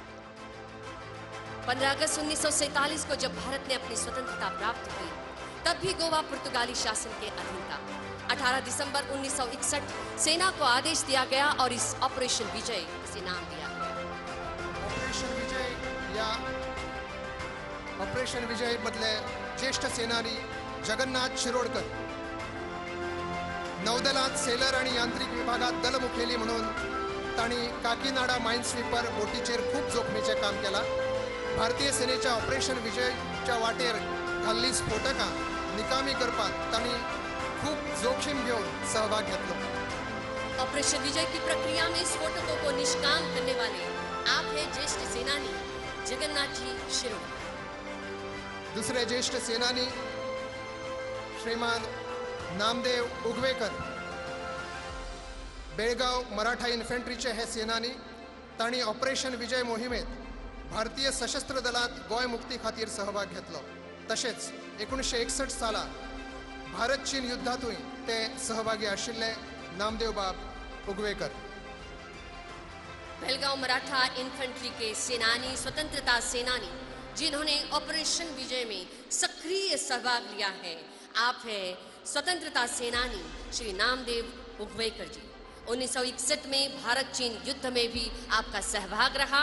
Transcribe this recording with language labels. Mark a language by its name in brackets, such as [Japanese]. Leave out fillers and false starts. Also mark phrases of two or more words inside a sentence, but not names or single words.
[Hindi] 15 अगस्त 1947 को जब भारत ने अपनी स्वतंत्रता प्राप्त की, तब भी गोवा पुर्तगाली शासन के अधीन था. 18 दिसंबर 1961 सेना को आदेश दिया गया और इस ऑपरेशन विजय से नाम दिया गया. [Konkani] ऑपरेशन विजय या ऑपरेशन विजय मधले ज्येष्ठ सेनानी जगन्नाथ शिरोडकर नौदलात सेलर आणि यांत्रिक विभागात दलमुखेली म्हणून ताणी काकीनाडा माइन स्वीपर बोटीचेर खूप जोखमीचे काम केला. भारतीय सेनेच्या ऑपरेशन विजयच्या वाटेर घाल्ली स्फोटकां निकामी करपाक ताणी खूप जोखीम घेऊन सहभाग घेतलो. [Hindi] ऑपरेशन विजय की प्रक्रिया में स्फोटकों को निष्काम करने वाले आप हैं ज्येष्ठ सेनानी जगन्नाथ जी शिरोडकर. [Konkani] दुसरे ज्येष्ठ सेनानी श्रीमान नामदेव उगवेकर बेळगाव मराठा इन्फंट्रीचे हे सेनानी. ताणी ऑपरेशन विजय मोहिमेत भारतीय सशस्त्र दलात गोंय मुक्ती खातीर सहभाग घेतलो. तशेंच 1961 साला भारत चीन युद्धातूय ते सहभागी आशिल्ले नामदेव बाब उगवेकर. [Hindi] बेलगांव मराठा इन्फेंट्री के सेनानी, स्वतंत्रता सेनानी जिन्होंने ऑपरेशन विजय में सक्रिय सहभाग लिया है, आप हैं स्वतंत्रता सेनानी श्री नामदेव उगवेकर जी. 1961 में भारत चीन युद्ध में भी आपका सहभाग रहा.